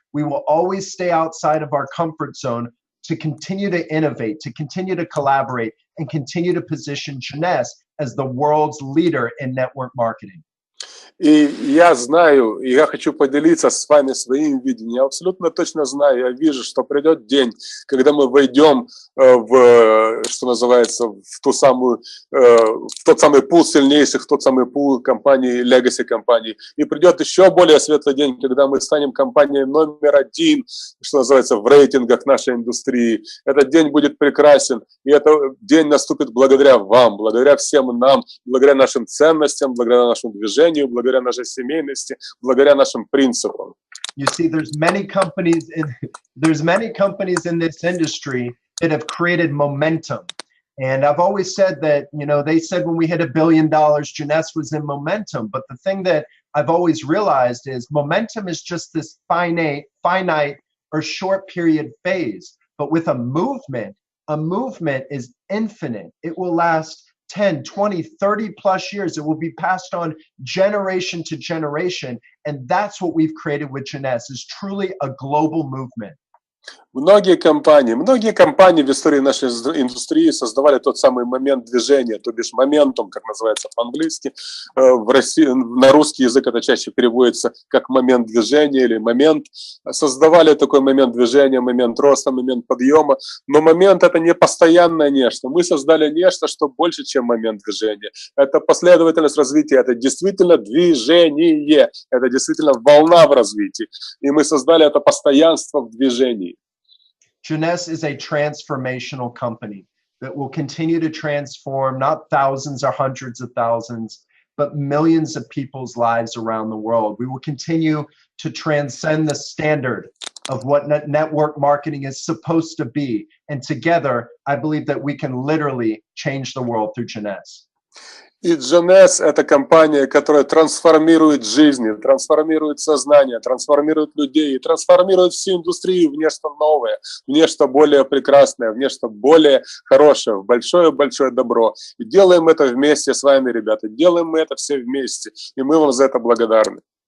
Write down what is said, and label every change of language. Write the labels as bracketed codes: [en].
[en] We will always stay outside of our comfort zone to continue to innovate, to continue to collaborate, and continue to position Jeunesse as the world's leader in network marketing. [ru] И я знаю, и я хочу поделиться с вами своим видением. Я абсолютно точно знаю, я вижу, что придет день, когда мы войдем в, что называется, в тот самый пул сильнейших, в тот самый пул компаний, legacy компаний. И придет еще более светлый день, когда мы станем компанией №1, что называется, в рейтингах нашей индустрии. Этот день будет прекрасен, и этот день наступит благодаря вам, благодаря всем нам, благодаря нашим ценностям, благодаря нашему движению, благодаря нашей семейности, благодаря нашим принципам. [en] You see, there's many companies in this industry that have created momentum. And I've always said that, you know, they said when we hit $1 billion, Jeunesse was in momentum. But the thing that I've always realized is momentum is just this finite or short period phase. But with a movement is infinite. It will last 10, 20, 30 plus years. It will be passed on generation to generation. And that's what we've created with Jeunesse, is truly a global movement. [ru] Многие компании в истории нашей индустрии создавали тот самый момент движения, то бишь моментум, как называется по-английски. В России, на русский язык это чаще переводится как момент движения или момент. Создавали такой момент движения, момент роста, момент подъема. Но момент — это не постоянное нечто. Мы создали нечто, что больше, чем момент движения. Это последовательность развития, это действительно движение, это действительно волна в развитии. И мы создали это постоянство в движении. [en] Jeunesse is a transformational company that will continue to transform not thousands or hundreds of thousands, but millions of people's lives around the world. We will continue to transcend the standard of what network marketing is supposed to be. And together, I believe that we can literally change the world through Jeunesse. [ru] И Jeunesse — это компания, которая трансформирует жизни, трансформирует сознание, трансформирует людей, трансформирует всю индустрию в нечто новое, в нечто более прекрасное, в нечто более хорошее, в большое-большое добро. И делаем это вместе с вами, ребята, делаем мы это все вместе, и мы вам за это благодарны.